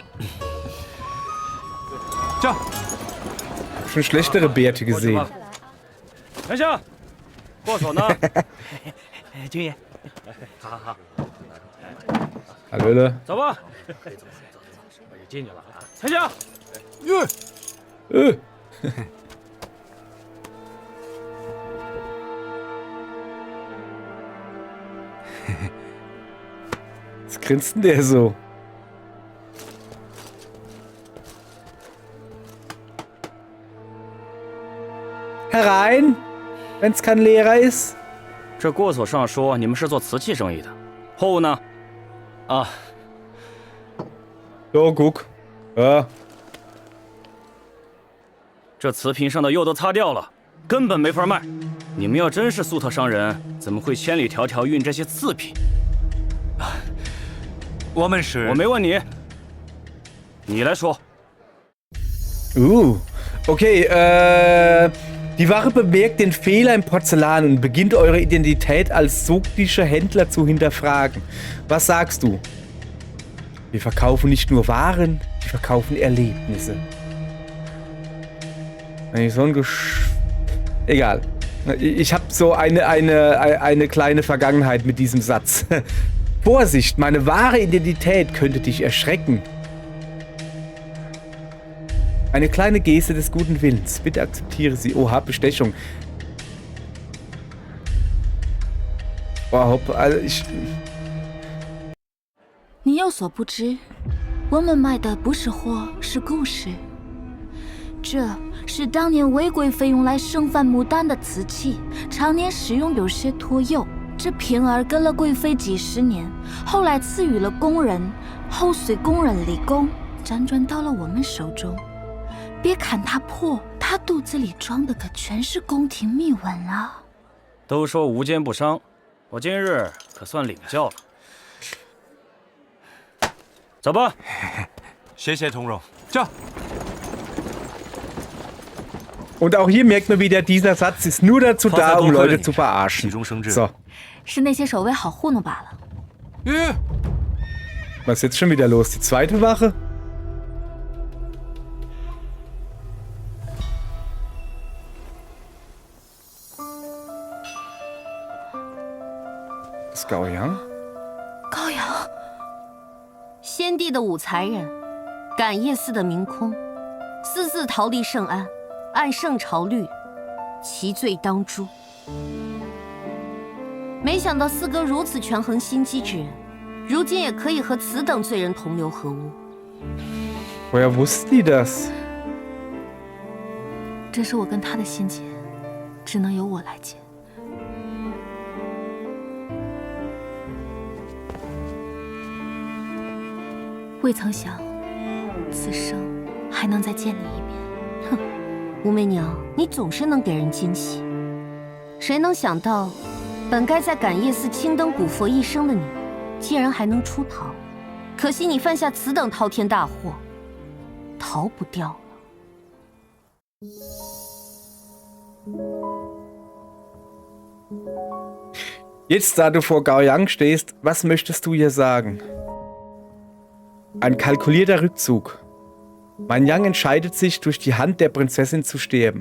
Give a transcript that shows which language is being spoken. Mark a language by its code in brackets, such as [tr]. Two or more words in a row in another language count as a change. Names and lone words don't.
[zh] 驾！ [de] Schon schlechtere Bärte gesehen. [zh] 丞相，过锁呢？军爷，好， [de] Hallöle. [zh] 走吧。我就进去了啊。丞相， [de] Was grinst denn der so? Herein, wenn es kein Lehrer ist. [zh] 这过所上说你们是做瓷器生意的，货物呢？啊， [de] So, guck. Ja. [zh] 这瓷瓶上的釉都擦掉了，根本没法卖。你们要真是粟特商人，怎么会千里迢迢运这些次品？我们是…… 我没问你，你来说。 [de] Okay, die Wache bemerkt den Fehler im Porzellan und beginnt eure Identität als sogdischer Händler zu hinterfragen. Was sagst du? Wir verkaufen nicht nur Waren, wir verkaufen Erlebnisse. So ein Egal. Ich habe so eine kleine Vergangenheit mit diesem Satz. Vorsicht, meine wahre Identität könnte dich erschrecken. Eine kleine Geste des guten Willens. Bitte akzeptiere sie. Oha, Bestechung. Boah, hopp, also ich... [zh] 你有所不知，我们卖的不是货，是故事。这是当年韦贵妃用来盛饭牡丹的瓷器，常年使用有些脱釉。这瓶儿跟了贵妃几十年，后来赐予了工人，后随工人立功，辗转到了我们手中。别看它破，它肚子里装的可全是宫廷秘闻啊！都说无奸不商，我今日可算领教了。走吧，谢谢同荣。驾！ [de] Und auch hier merkt man wieder, dieser Satz ist nur dazu da, um Leute zu verarschen. So. [zh] 是那些守卫好糊弄罢了。 [de] Was ist jetzt schon wieder los? Die zweite Wache? Das ist Gao Yang? [zh] 高阳，先帝的武才人，感业寺的明空，私自逃离圣安，按圣朝律，其罪当诛。没想到四哥如此权衡心机之人，如今也可以和此等罪人同流合污。 Woher wussten die das? 这是我跟他的心结，只能由我来解。未曾想，此生还能再见你一面。哼，武媚娘，你总是能给人惊喜。谁能想到，本该在感业寺青灯古佛一生的你，竟然还能出逃？可惜你犯下此等滔天大祸，逃不掉了。 [de] Jetzt, da du vor Gao Yang stehst, was möchtest du ihr sagen? Ein kalkulierter Rückzug. Mein Yang entscheidet sich, durch die Hand der Prinzessin zu sterben.